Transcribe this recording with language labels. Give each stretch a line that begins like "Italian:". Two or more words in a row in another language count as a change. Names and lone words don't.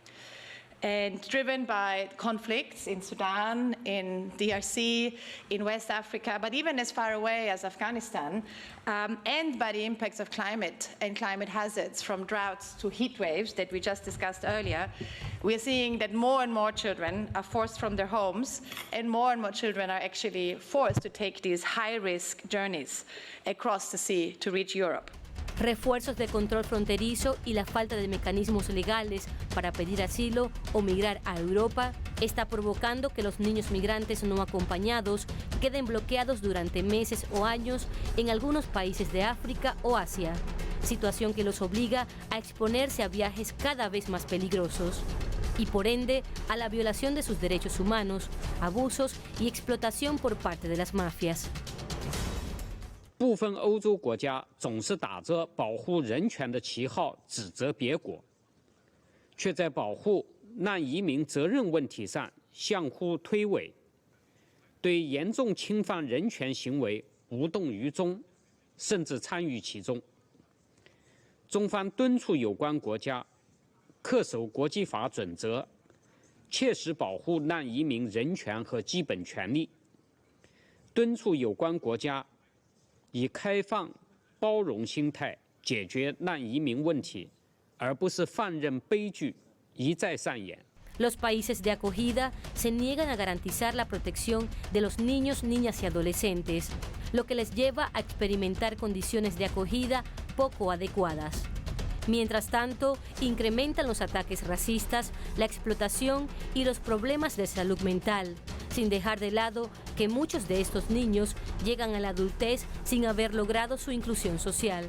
English: And driven by conflicts in Sudan, in DRC, in West Africa, but even as far away as Afghanistan, and by the impacts of climate and climate hazards from droughts to heat waves that we just discussed earlier, we are seeing that more and more children are forced from their homes, and more children are actually forced to take these high-risk journeys across the sea to reach Europe.
Spanish: Refuerzos de control fronterizo y la falta de mecanismos legales para pedir asilo o migrar a Europa está provocando que los niños migrantes no acompañados queden bloqueados durante meses o años en algunos países de África o Asia, situación que los obliga a exponerse a viajes cada vez más peligrosos y por ende a la violación de sus derechos humanos, abusos y explotación por parte de las mafias.
Chinese: 部分欧洲国家总是打着保护人权的旗号指责别国，却在保护难移民责任问题上相互推诿，对严重侵犯人权行为无动于衷，甚至参与其中。中方敦促有关国家恪守国际法准则，切实保护难移民人权和基本权利，敦促有关国家 以开放、包容心态解决难移民问题，而不是放任悲剧一再上演。
Spanish: Los países de acogida se niegan a garantizar la protección de los niños, niñas y adolescentes, lo que les lleva a experimentar condiciones de acogida poco adecuadas. Mientras tanto, incrementan los ataques racistas, la explotación y los problemas de salud mental, sin dejar de lado que muchos de estos niños llegan a la adultez sin haber logrado su inclusión social.